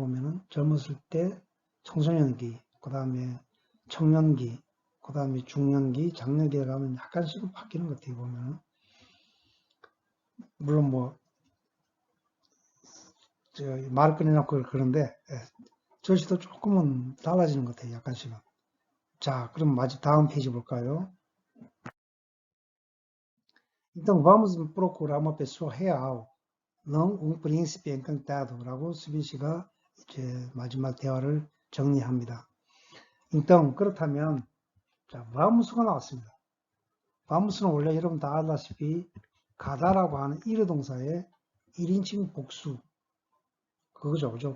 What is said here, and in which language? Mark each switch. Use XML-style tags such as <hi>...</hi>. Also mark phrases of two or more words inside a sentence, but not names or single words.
<ko>보면은 젊었을 때 청소년기, 그 다음에 청년기, 그 다음에 중년기, 장년기에 가면 약간씩은 바뀌는 것 같아요. 보면은 물론 말을 꺼내놓고 그런데 저시도 조금은 달라지는 것 같아요. 약간씩은. 자, 그럼 다음 페이지 볼까요?</ko> <pt>Então vamos procurar uma pessoa real, não príncipe encantado</pt> <ko>라고 수빈 씨가 이제 마지막 대화를 정리합니다. então 그렇다면 자, vamus가 나왔습니다. vamus는 원래 여러분 다 알다시피 가다라고 하는 일어동사의 1인칭 복수 그거죠, 그죠?</ko>